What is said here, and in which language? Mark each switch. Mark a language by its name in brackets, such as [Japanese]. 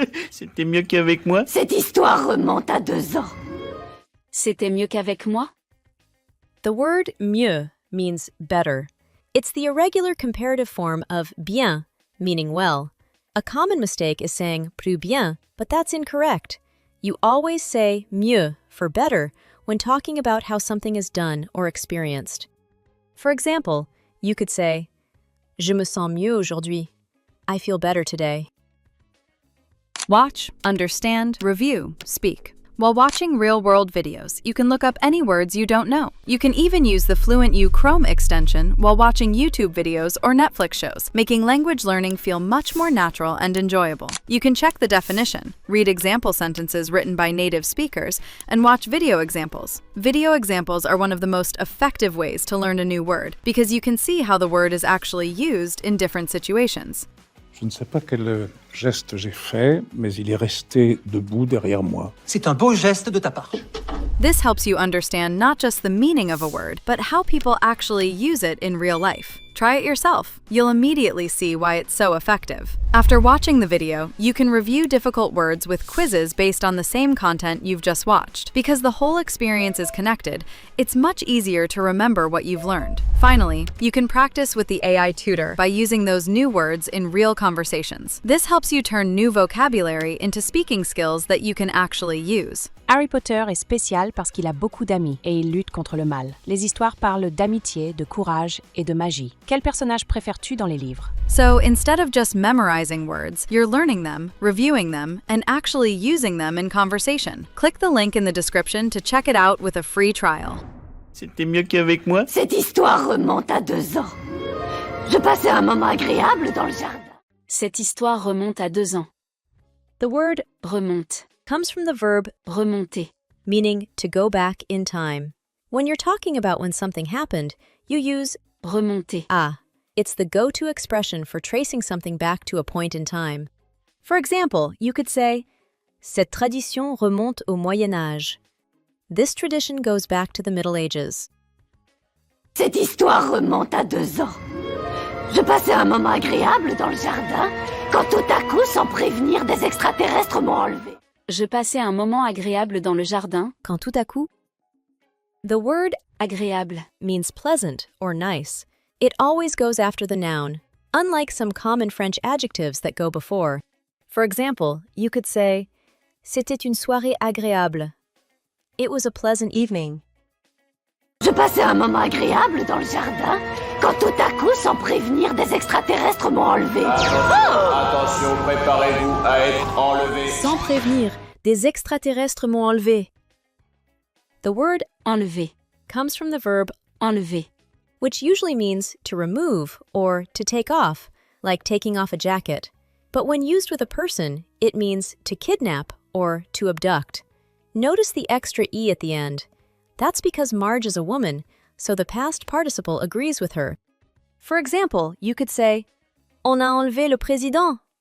[French] C'était mieux qu'avec moi. Cette histoire remonte à 2 ans. C'était mieux qu'avec moi? [English] The word mieux means better. It's the irregular comparative form of bien, meaning well. A common mistake is saying plus bien, but that's incorrect. You always say mieux for better when talking about how something is done or experienced. For example, you could say, [French] Je me sens mieux aujourd'hui. [English] I feel better today. Watch, understand, review, speak. While watching real-world videos, you can look up any words you don't know. You can even use the FluentU Chrome extension while watching YouTube videos or Netflix shows, making language learning feel much more natural and enjoyable. You can check the definition, read example sentences written by native speakers, and watch video examples. Video examples are one of the most effective ways to learn a new word because you can see how the word is actually used in different situations. [French] Je ne sais pas quel geste j'ai fait, mais il est resté debout derrière moi. C'est un beau geste de ta part. [English] This helps you understand not just the meaning of a word, but how people actually use it in real life. Try it yourself. You'll immediately see why it's so effective. After watching the video, you can review difficult words with quizzes based on the same content you've just watched. Because the whole experience is connected, it's much easier to remember what you've learned. Finally, you can practice with the AI tutor by using those new words in real conversations. This helps you turn new vocabulary into speaking skills that you can actually use. [French] Harry Potter est spécial parce qu'il a beaucoup d'amis et il lutte contre le mal. Les histoires parlent d'amitié, de courage et de magie. Quel personnage préfères-tu dans les livres? [English] So instead of just memorizing words, you're learning them, reviewing them, and actually using them in conversation. Click the link in the description to check it out with a free trial. [French] C'était mieux qu'avec moi. Cette histoire remonte à 2 ans. Je passais un moment agréable dans le jardin. Cette histoire remonte à 2 ans. [English] The word [French] Remonte. [English] comes from the verb [French] Remonter. [English] meaning to go back in time. When you're talking about when something happened, you use [French] Remonter. ah. [English] It's the go-to expression for tracing something back to a point in time. For example, you could say, [French] Cette tradition remonte au Moyen Âge. [English] This tradition goes back to the Middle Ages. [French] Cette histoire remonte à 2 ans. Je passais un moment agréable dans le jardin quand tout à coup, sans prévenir, des extraterrestres m'ont enlevé. Je passais un moment agréable dans le jardin. Quand tout à coup? [English] The word [French] Agréable. [English] means pleasant or nice. It always goes after the noun, unlike some common French adjectives that go before. For example, you could say, [French] C'était une soirée agréable. [English] It was a pleasant evening. [French] Je passais un moment agréable dans le jardin quand tout à coup, sans prévenir, des extraterrestres m'ont enlevé. Attention, préparez-vous à être enlevé. Sans prévenir, des extraterrestres m'ont enlevé. [English] The word [French] Enlever. [English] comes from the verb [French] Enlever. [English] which usually means to remove or to take off, like taking off a jacket. But when used with a person, it means to kidnap or to abduct. Notice the extra E at the end. That's because Marge is a woman, so the past participle agrees with her. For example, you could say, [French] On a enlevé le président.